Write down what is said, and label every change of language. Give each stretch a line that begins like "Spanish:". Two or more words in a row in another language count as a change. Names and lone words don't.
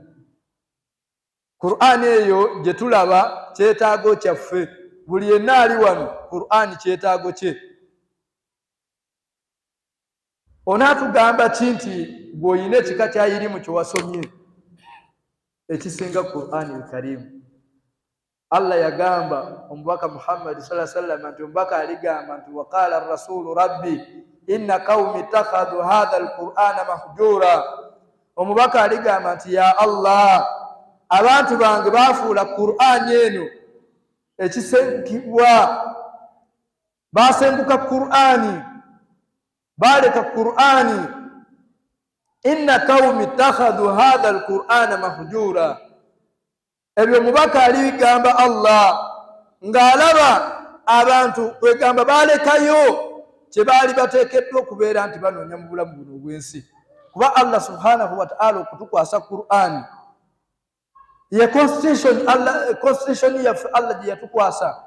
Ganda: Qur'an eyo gye tulaba kyetaago kyaffe, buli yenna ali wano Qur'an kyetaago kye. Onaatugamba ki nti bw'olina ekika kya ilimu kye wasomye ekisinga Qur'an al-Karim? Allah yagamba omubaka Muhammad
Arabic: صلى الله عليه وسلم
Ganda: nti omubaka aligamba nti
Arabic: وقال الرسول رب إن قومي اتخذوا هذا القرآن مهجورا.
Ganda: Omubaka aligamba nti
Arabic: يا الله,
Ganda: abantu bange bafuula Qur'an eno ekisengibwa, basenguka Qur'ani, baleka Qur'ani.
Arabic: إن قومي اتخذوا هذا القرآن مهجورا.
Ganda: Ebyo mubaka aligamba Allah ng'alaba abantu kwegamba balekayo kye baali bateekeddwa okubeera nti banoonya mu bulamu buno obw'ensi. Kuba
Arabic: الله سبحانه وتعالى
Ganda: okutukwasa Qur'an ye constitution yaffe Allah gye yatukwasa.